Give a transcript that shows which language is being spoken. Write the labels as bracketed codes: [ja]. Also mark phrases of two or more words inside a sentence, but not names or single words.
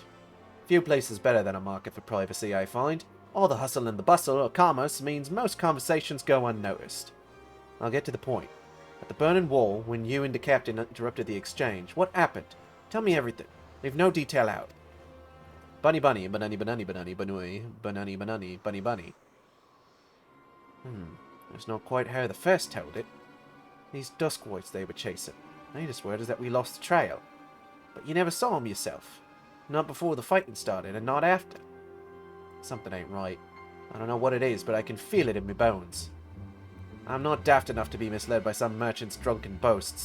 [en] Few places better than a market for privacy, I find. All the hustle and the bustle of commerce means most conversations go unnoticed. I'll get to the point. At the Burning Wall, when you and the captain interrupted the exchange, what happened? Tell me everything. Leave no detail out. Bunny bunny, banani banani banani banui, banani banani, bunny bunny. That's not quite how the first told it. These Duskwoids they were chasing. Latest word is that we lost the trail. But you never saw them yourself. Not before the fighting started, and not after. Something ain't right. I don't know what it is, but I can feel it in my bones. I'm not daft enough to be misled by some merchant's drunken boasts.